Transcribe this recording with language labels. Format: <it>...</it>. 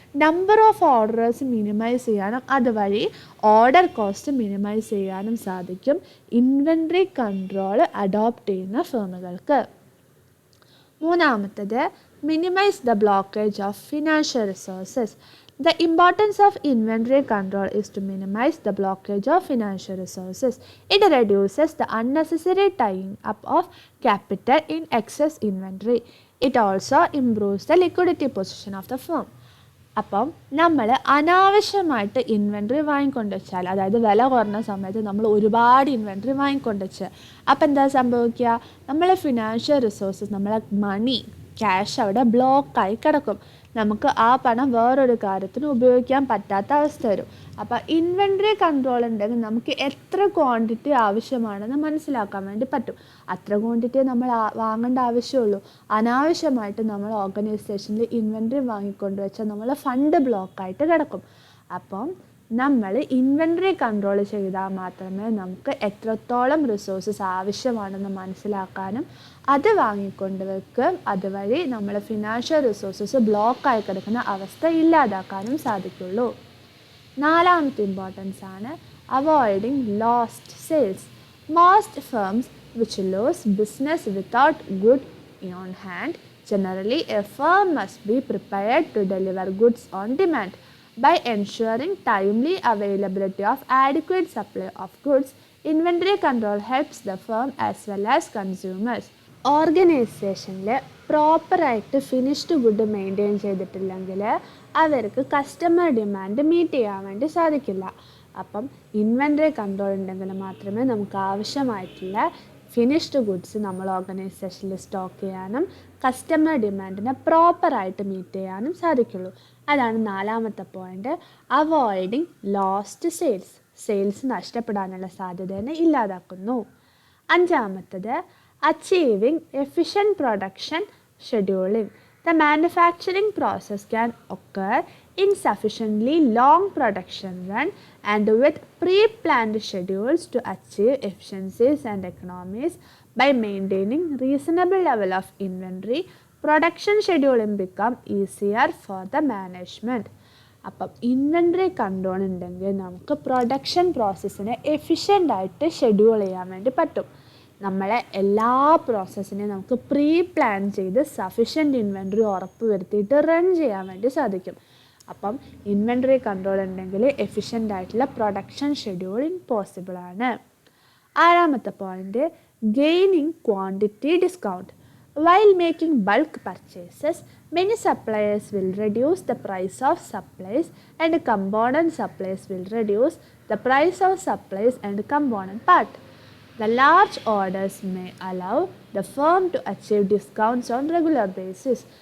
<ml>Number of orders minimise ചെയ്യാനും അതുവഴി order cost minimise ചെയ്യാനും സാധിക്കും ഇൻവെൻട്രി കൺട്രോൾ അഡോപ്റ്റ് ചെയ്യുന്ന ഫേമുകൾക്ക്. മൂന്നാമത്തത്</ml> <en>Minimise the blockage of financial resources. The importance of inventory control is to minimize the blockage of financial resources. It reduces the unnecessary tying up of capital in excess inventory. It also improves the liquidity position of the firm.</en> <ml>അപ്പം നമ്മൾ അനാവശ്യമായിട്ട് inventory വാങ്ങിക്കൊണ്ട് വെച്ചാൽ, അതായത് വില കുറഞ്ഞ സമയത്ത് നമ്മൾ ഒരുപാട് ഇൻവെൻട്രി വാങ്ങിക്കൊണ്ട് വെച്ച് അപ്പം എന്താ സംഭവിക്കുക, നമ്മളെ ഫിനാൻഷ്യൽ റിസോഴ്സസ്, നമ്മളെ മണി ക്യാഷ് അവിടെ ബ്ലോക്കായി കിടക്കും. നമുക്ക് ആ പണം വേറൊരു കാര്യത്തിന് ഉപയോഗിക്കാൻ പറ്റാത്ത അവസ്ഥ വരും. അപ്പോൾ ഇൻവെൻട്രി കൺട്രോൾ ഉണ്ടെങ്കിൽ നമുക്ക് എത്ര ക്വാണ്ടിറ്റി ആവശ്യമാണെന്ന് മനസ്സിലാക്കാൻ വേണ്ടി പറ്റും. അത്ര ക്വാണ്ടിറ്റി നമ്മൾ വാങ്ങേണ്ട ആവശ്യമുള്ളൂ. അനാവശ്യമായിട്ട് നമ്മൾ ഓർഗനൈസേഷനിൽ ഇൻവെൻട്രി വാങ്ങിക്കൊണ്ട് വെച്ചാൽ നമ്മളെ ഫണ്ട് ബ്ലോക്കായിട്ട് കിടക്കും. അപ്പം നമ്മൾ ഇൻവെൻട്രി കൺട്രോൾ ചെയ്താൽ മാത്രമേ നമുക്ക് എത്രത്തോളം റിസോഴ്സസ് ആവശ്യമാണെന്ന് മനസ്സിലാക്കാനും അത് വാങ്ങിക്കൊണ്ട് വെക്കും അതുവഴി നമ്മൾ ഫിനാൻഷ്യൽ റിസോഴ്സസ് ബ്ലോക്കായി കിടക്കുന്ന അവസ്ഥ ഇല്ലാതാക്കാനും സാധിക്കുള്ളൂ. നാലാമത്തെ ഇമ്പോർട്ടൻസ് ആണ്</ml> <en>Avoiding lost sales. Most firms which lose business without good on hand. Generally, a firm must be prepared to deliver goods on demand. By ensuring timely availability of adequate supply of goods, inventory control helps the firm as well as consumers.</en> <ml>ഓർഗനൈസേഷനിൽ പ്രോപ്പറായിട്ട് finished good maintain ചെയ്തിട്ടില്ലെങ്കിൽ അവർക്ക് customer demand meet ചെയ്യാൻ വേണ്ടി സാധിക്കില്ല. അപ്പം inventory control ഉണ്ടെങ്കിൽ മാത്രമേ നമുക്ക് ആവശ്യമായിട്ടുള്ള ഫിനിഷ്ഡ് ഗുഡ്സ് നമ്മൾ ഓർഗനൈസേഷനിൽ സ്റ്റോക്ക് ചെയ്യാനും കസ്റ്റമർ ഡിമാൻഡിനെ പ്രോപ്പറായിട്ട് മീറ്റ് ചെയ്യാനും സാധിക്കുള്ളൂ. അതാണ് നാലാമത്തെ point,</ml> <en>Avoiding lost sales.</en> <ml>Sales നഷ്ടപ്പെടാനുള്ള സാധ്യതയെ ഇല്ലാതാക്കുന്നു. അഞ്ചാമത്തത്</ml> <en>achieving efficient production scheduling. The manufacturing process can occur in sufficiently long production run and with pre-planned schedules to achieve efficiencies and economies. By maintaining reasonable level of inventory, production scheduling become easier for the management.</en> <ml>അപ്പം inventory control ഉണ്ടെങ്കിൽ നമുക്ക് production പ്രോസസ്സിനെ എഫിഷ്യൻ്റായിട്ട് schedule ചെയ്യാൻ വേണ്ടി പറ്റും. നമ്മളെ എല്ലാ പ്രോസസ്സിനെയും നമുക്ക് pre plan ചെയ്ത് സഫിഷ്യൻറ്റ് ഇൻവെൻട്രി ഉറപ്പ് വരുത്തിയിട്ട് റൺ ചെയ്യാൻ വേണ്ടി സാധിക്കും. അപ്പം ഇൻവെൻട്രി കൺട്രോൾ ഉണ്ടെങ്കിൽ എഫിഷ്യൻ്റ് ആയിട്ടുള്ള പ്രൊഡക്ഷൻ ഷെഡ്യൂളിങ് പോസിബിൾ ആണ്. ആറാമത്തെ point,</ml> <en>Gaining quantity discount. While making bulk purchases, many suppliers will reduce the price of supplies and component supplies will reduce the price of supplies and component part. The large orders may allow the firm to achieve discounts on regular basis.</en>